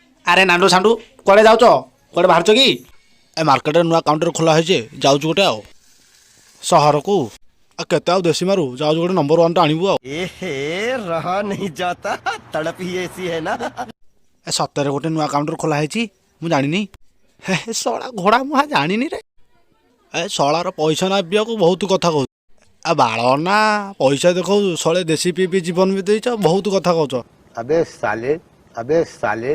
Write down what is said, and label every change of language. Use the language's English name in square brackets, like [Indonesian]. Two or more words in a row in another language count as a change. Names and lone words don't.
[Odia] ଆରେ ନାଣ୍ଡୁ ସାଣ୍ଡୁ କୁଆଡ଼େ ଯାଉଛ? କୁଆଡ଼େ ବାହାରୁଛ କି? ଏ ମାର୍କେଟରେ ନୂଆ କାଉଣ୍ଟର ଖୋଲା ହେଇଛି, ଯାଉଛୁ ଗୋଟେ ଆଉ ସହରକୁ। ଆଉ କେତେ ଆଉ ଦେଶୀ ମାରୁ, ଯାଉଛୁ ଗୋଟେ ନମ୍ବର 1ଟା ଆଣିବୁ ଆଉ। [Hindi] एहे रहा नहीं जाता तड़प ही ऐसी है ना। [Odia] ଏ ସତରେ ଗୋଟେ ନୂଆ କାଉଣ୍ଟର ଖୋଲା ହେଇଛି, ମୁଁ ଜାଣିନି। ହେ ଶଳା ଘୋଡ଼ା ମୁଁ ଜାଣିନି ରେ। ଏ ଶଳାର ପଇସା ନା ପିଇବାକୁ ବହୁତ କଥା କହୁଛୁ। ଆଉ ବାଳ ନା ପଇସା ଦେଖାଉଛୁ, ଶଳେ ଦେଶୀ ପିଇ ପିଇ ଜୀବନ ବି ଦେଇଛ, ବହୁତ କଥା କହୁଛ। [Hindi] अबे साले